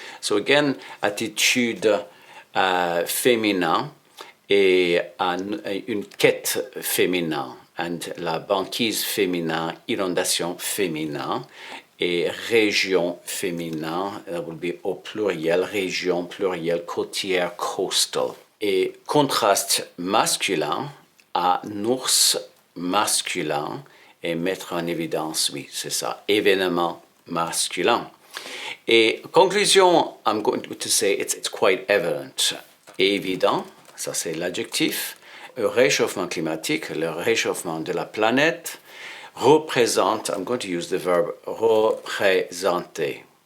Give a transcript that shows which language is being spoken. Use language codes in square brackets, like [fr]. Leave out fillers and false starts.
[en] So again, [fr] attitude féminin et une quête féminin, and la banquise féminin, inondation féminin, et région féminin, [en] that will be [fr] au pluriel, région pluriel, côtière, coastal. Et contraste masculin, un ours masculin, et mettre en évidence, oui, c'est ça, événement masculin. Et conclusion, [en] I'm going to say it's quite evident. [fr] Évident, ça c'est l'adjectif. Le réchauffement climatique, le réchauffement de la planète, représente, [en] I'm going to use the verb [fr] représenter.